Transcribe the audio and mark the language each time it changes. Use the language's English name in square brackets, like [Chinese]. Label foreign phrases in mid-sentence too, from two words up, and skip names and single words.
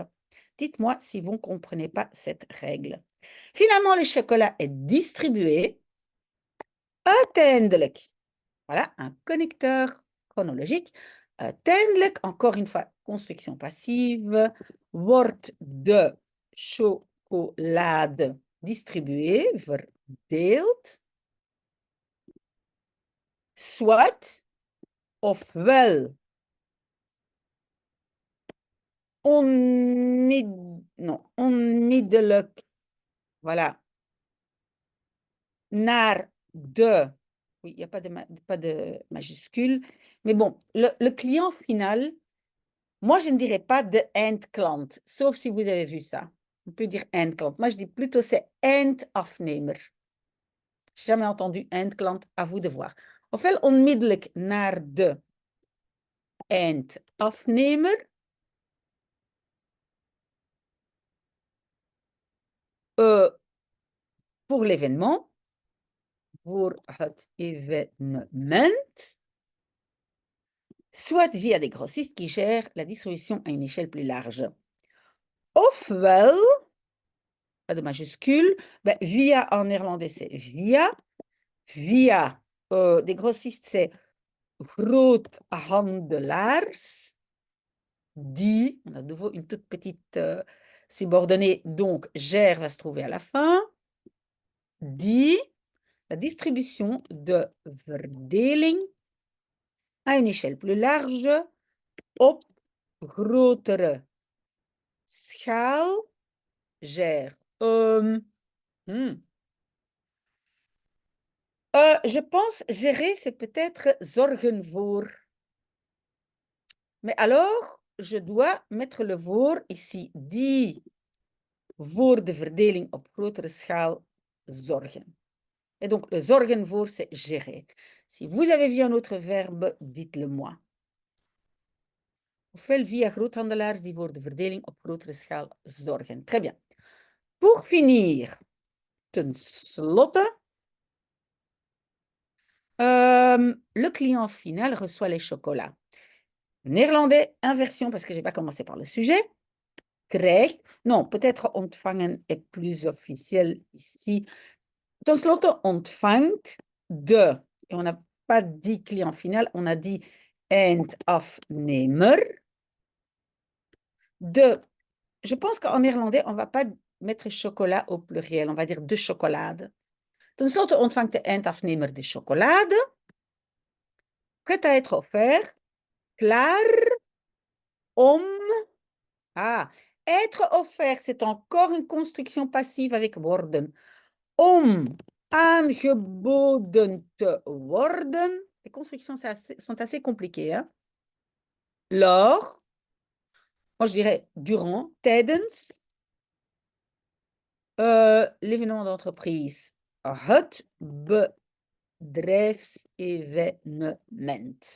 [French] Dites-moi si vous ne comprenez pas cette règle. Finalement, le chocolat est distribué. [Dutch] Uiteindelijk. [French] Voilà, un connecteur chronologique. Uiteindelijk, encore une fois, construction passive. [Dutch] Wordt de chocolade distribuée, verdeeld. Soit, ofwel, onmiddellijk, voilà, naar de, [French] oui, il n'y a pas de majuscule, mais bon, le client final, moi je ne dirais pas [Dutch] de eindklant, [French] sauf si vous avez vu ça. On peut dire eindklant. Moi je dis plutôt c'est eindafnemer. Jamais entendu eindklant, à vous de voir. [Dutch] Ofwel onmiddellijk naar de eindafnemer. [French] Pour l'événement. [Dutch] Voor het événement. [French] Soit via des grossistes qui gèrent la distribution à une échelle plus large. Ofwel, pas de majuscule, ben, via en néerlandais c'est via. Via des grossistes c'est groothandelaars. Die, on a de nouveau une toute petite subordonnée, donc gère va se trouver à la fin. Die, la distribution [Dutch] de verdeling [French] à une échelle plus large [Dutch] op grotere schaal [French] gère. Je pense gérer, c'est peut-être [Dutch] zorgen voor. [French] Mais alors, je dois mettre le voor ici, [Dutch] die voor de verdeling op grotere schaal zorgen. [French] Et donc, le [Dutch] zorgen voor, [French] c'est gérer. Si vous avez vu un autre verbe, dites-le moi. [Dutch] Ofwel via groothandelaars die voor de verdeling op grotere schaal zorgen. [French] Très bien. Pour finir, [Dutch] ten slotte, [French] le client final reçoit les chocolats. Néerlandais, inversion, parce que je n'ai pas commencé par le sujet. [Dutch] Krijgt. [French] Non, peut-être ontvangen est plus officiel ici. [Dutch] Ten slotte, ontvangt de. [French] Et on n'a pas dit client final, on a dit eindafnemer. [Dutch] De. [French] Je pense qu'en néerlandais, on ne va pas mettre chocolat au pluriel. On va dire [Dutch] de chocolade. Ten slotte ontvangt de eindafnemer de chocolade. [French] Prêt à être offert. [Dutch] Klaar om. [French] Ah, être offert, c'est encore une construction passive avec worden. [Dutch] Om aangeboden te worden. [French] Les constructions sont assez compliquées. Hein? Lors, moi je dirais durant, tijdens, l'événement d'entreprise. [Dutch] Het bedrijfsevenement.